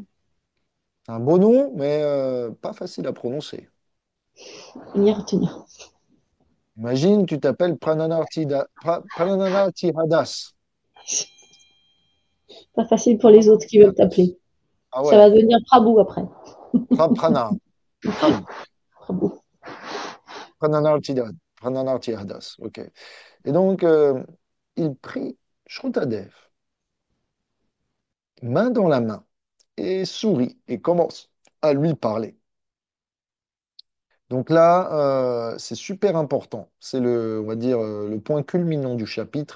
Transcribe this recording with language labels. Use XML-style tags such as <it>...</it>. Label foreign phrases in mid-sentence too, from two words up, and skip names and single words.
<fr>C'est un beau nom, mais pas facile à prononcer. y retenir. Imagine, tu t'appelles Prananartihadas. Pas facile pour les autres qui veulent t'appeler. Ah Ça va ouais, devenir Prabhu après. Prana. Prabhu. Prabhu. Prananartihadas. Ok. Et donc, il prie Shrutadev, main dans la main, et sourit et commence à lui parler. Donc là, c'est super important. C'est on va dire, le point culminant du chapitre.</fr>